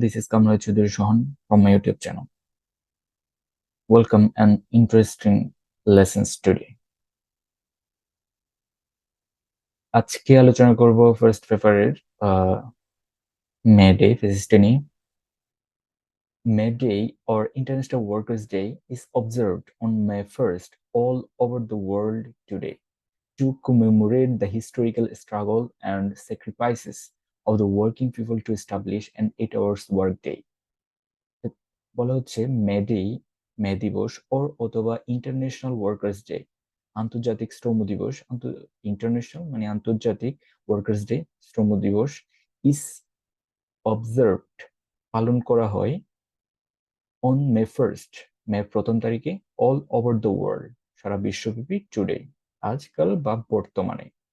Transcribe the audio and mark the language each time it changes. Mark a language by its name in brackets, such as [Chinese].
[English] This is Kamra Chaudhary Sohan from my YouTube channel. Welcome and interesting lessons today. [Bangla] আজকে আলোচনা করব first পেপারের May Day ফিজিক্সটা নিয়ে। [English] May Day or International Workers' Day is observed on May 1st all over the world today to commemorate the historical struggle and sacrifices of the working people to establish an 8 hours workday. [Bangla] বলা হচ্ছে মে দিবস অথবা [English] international workers day, [Bangla] আন্তর্জাতিক শ্রম দিবস। International মানে আন্তর্জাতিক, workers day শ্রম দিবস [English] is observed [Bangla] পালন করা হয় [English] on May 1st [Bangla] মে প্রথম তারিখে [English] all over the world [Bangla] সারা বিশ্বব্যাপী টুডে আজকাল বা বর্তমানে।